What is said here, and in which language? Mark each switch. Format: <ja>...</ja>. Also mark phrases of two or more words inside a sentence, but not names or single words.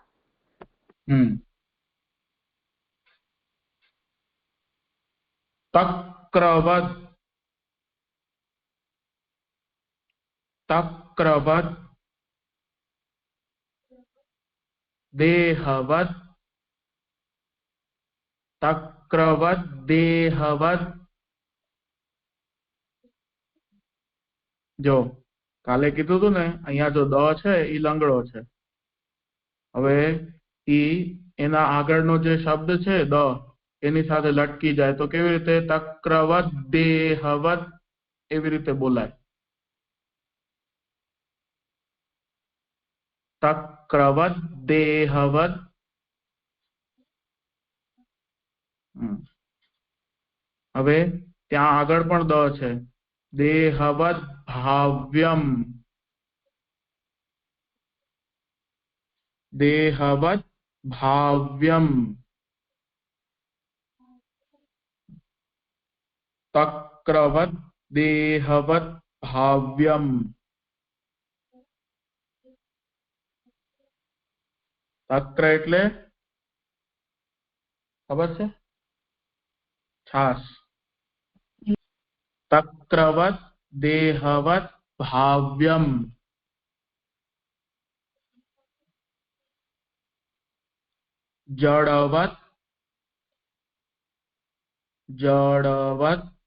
<sa>तक्रवत् तक्रवत् देहवत् तक्रवत् देहवत्</sa> <gu>જો કાલે કીધું હતું ને અહીંયા જો દ છે ઈ લંગડો છે હવે ઈ એના આગળનો જે શબ્દ છે દ એની સાથે લટકી જાય તો કેવી રીતે</gu> <sa>તક્રવત દેહવત</sa> <gu>એવી રીતે બોલાય</gu> <sa>તક્રવત દેહવત</sa> <gu>હવે ત્યાં આગળ પણ દ છે</gu> <sa>देहवत भाव्यम देहवत भाव्यम तक्रवत देहवत भाव्यम तक्र એટલે</sa> <gu>ખબર છે છાસ</gu> <sa>तक्रवत देहवत भाव्यम जड़वत जड़वत</sa>